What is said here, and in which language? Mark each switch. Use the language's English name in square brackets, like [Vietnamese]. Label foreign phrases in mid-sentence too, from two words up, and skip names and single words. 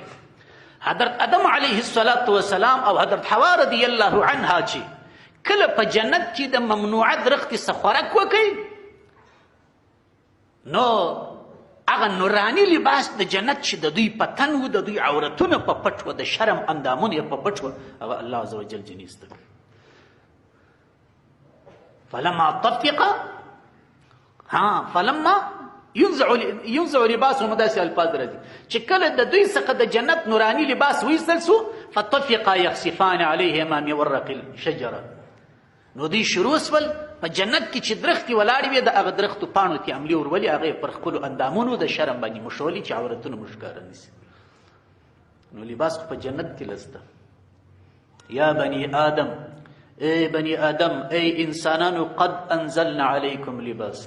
[Pashto] حضرت آدم [Arabic] علیه السلام [Pashto] او حضرت حوا [Arabic] رضی الله عنها [Pashto] چې کله په جنت کې د ممنوعه درختې څخه خوراک وکړي، نو هغه نوراني لباس د جنت چې د دوی په تن و، د دوی عورتونه په پټ و، د شرم اندامونه یې په پټ و، هغه الله [Arabic] عز وجل [Pashto] جنیسته. [Arabic] فلما طفق فلما ينزع لباسهم، [Pashto] داسې الفاظ راځي چې کله د دوی څخه د جنت نوراني لباس وایستل سو، [Arabic] فطفقا يخصفان عليهما من ورق الشجره. [Pashto] نو دوی شروع سول په جنت کې چې درختې ولاړې وې، د هغه درختو پاڼو ته عملي ورولې، هغه یې پر خپلو اندامونو د شرم باندې مښولي چې عورتونه مو ښکاره نشي. نو لباس په جنت کې لسته. [Arabic] یا بني آدم، [Pashto] ای بني آدم، ای انسانانو، [Arabic] قد انزلنا علیکم لباسا.